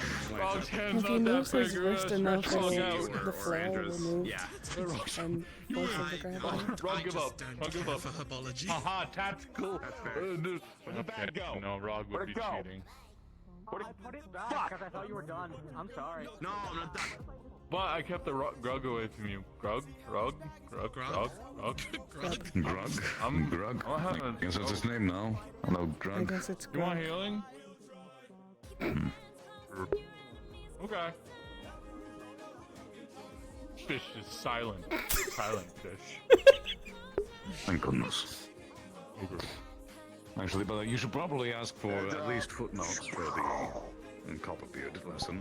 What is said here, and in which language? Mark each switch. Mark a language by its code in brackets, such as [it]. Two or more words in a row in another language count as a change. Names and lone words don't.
[en] If he moves his wrist enough, the flail will move and force him to grab it. Rog, give up. Rog, give up. For herbology. Haha, tactical. Where'd the bag go? No, Rog would be cheating. I put it back because I thought you were done. I'm sorry. No, I'm not done. But I kept the Grug away from you. Grug? Grug? Grug? Grug? Grug? Grug? Grug? I guess that's his name now. Hello, Grug. I guess it's You want Grug. healing? Okay. Fish is silent. Silent fish. Thank goodness. Actually, but you should probably ask for at least footnotes for the Copperbeard lesson.